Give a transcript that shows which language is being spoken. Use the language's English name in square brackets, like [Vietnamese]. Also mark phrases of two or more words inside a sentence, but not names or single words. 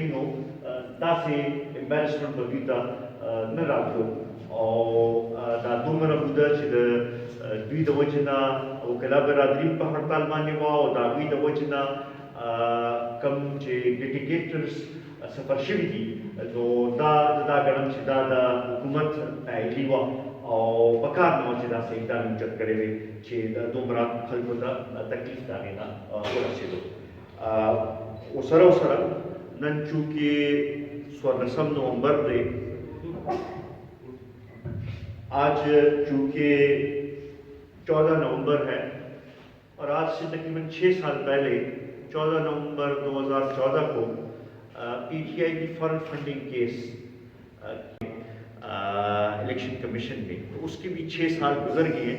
[Pashto] نو داسې امبیرسمنټ به دوی ته نه راتلو او دا دومره موده چې د دوی د وجې نه وکلا برادري په هړتال باندې وه او د هغوی د وجې نه کوم چې [English] litigators suffer [Pashto] شوي دي نو دا ګڼم چې دا د حکومت نااهلي وه او په کار نه وه چې داسې اقدام اوچت کړی وی چې د دومره خلکو ته تکلیف د هغې نه ورسېدو. سره نن چونکې 14 نومبر دی، [Urdu] آج چونکہ 14 نومبر ہے اور آج سے تقریباً 6 سال پہلے 14 نومبر 2014 کو پی ٹی آئی کی [English] foreign funding [Urdu] کیس الیکشن کمیشن میں، تو اس کے بھی 6 سال گزر گئے ہیں.